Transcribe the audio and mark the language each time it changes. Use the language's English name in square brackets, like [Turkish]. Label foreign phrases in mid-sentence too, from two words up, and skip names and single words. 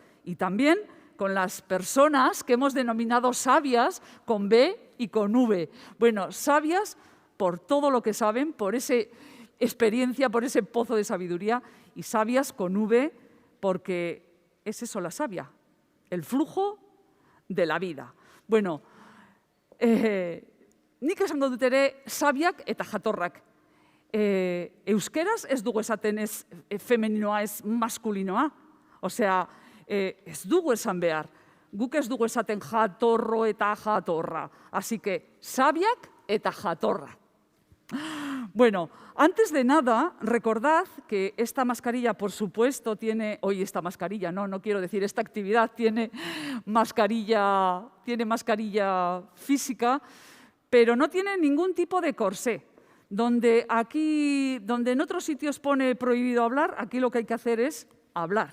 [Spanish] Y también con las personas que hemos denominado sabias con B y con V. Bueno, sabias por todo lo que saben, por esa experiencia, por ese pozo de sabiduría, y sabias con V porque es eso la savia, el flujo de la vida. [Basque] Bueno, nik esango dut ere sabiak eta jatorrak. Euskeraz ez dugu esaten ez femeninoa, ez maskulinoa. Osea, ez dugu esan behar. Guk ez dugu esaten jatorro eta jatorra. [Spanish] Así que, [Basque] sabiak eta jatorra. [Spanish] Bueno, antes de nada, recordad que esta mascarilla, por supuesto, tiene... Hoy esta mascarilla, no quiero decir, esta actividad tiene mascarilla física, pero no tiene ningún tipo de corsé. Donde en otros sitios pone prohibido hablar, aquí lo que hay que hacer es hablar.